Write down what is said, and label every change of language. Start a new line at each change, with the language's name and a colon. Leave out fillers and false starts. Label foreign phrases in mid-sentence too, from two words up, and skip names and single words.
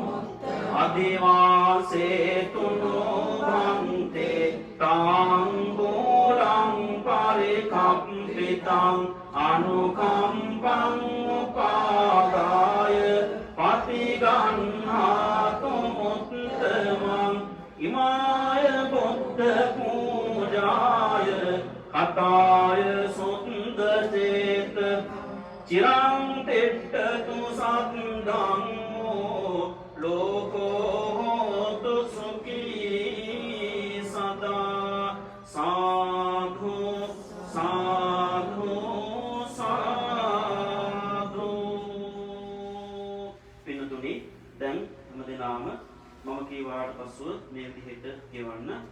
Pali: අදිවාසේතුනෝ භන්තේ තාංගූලං පරිකප්පිතං අනුකම්පං උපාදාය පතිගන්හාතු මුත්තමං ඉමාය බුද්ධ පූජාය කතාය සුන්දචේත චිරං තිට්ඨතු සද්දං ලෝකෝ හෝතු සුඛී සදා සාධු සාධු සාධු.
Sinhala: පින්තුනි දැන් හැමදෙනාම මම කීවාට පසුව මේ විදිහට කියවන්න.